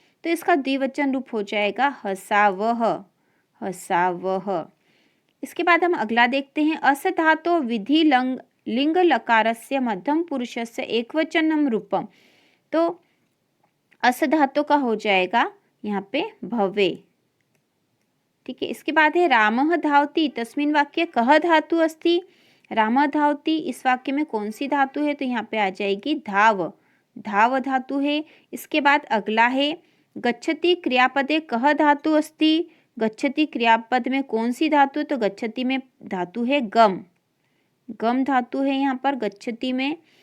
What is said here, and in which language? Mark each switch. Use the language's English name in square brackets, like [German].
[Hindi] तो इसका द्विवचन रूप हो जाएगा हसावह, हसावह। इसके बाद हम अगला देखते हैं [Sanskrit] अस धातो विधि लिंग लकारस्य मध्यम पुरुषस्य एकवचनम रूपम। [Hindi] तो अस धातु का हो जाएगा यहाँ पे भवे। ठीक है। इसके बाद है [Sanskrit] रामः धावति तस्मिन् वाक्ये कः धातु अस्ति। [Hindi] रामः धावति, इस वाक्य में कौन सी धातु है। तो यहाँ पे आ जाएगी धाव, धाव धातु है। इसके बाद अगला है [Sanskrit] गच्छति क्रियापदे कः धातु अस्ति। [Hindi] गच्छति क्रियापद में कौन सी धातु। तो गच्छति में धातु है गम, गम धातु है यहाँ पर गच्छति में।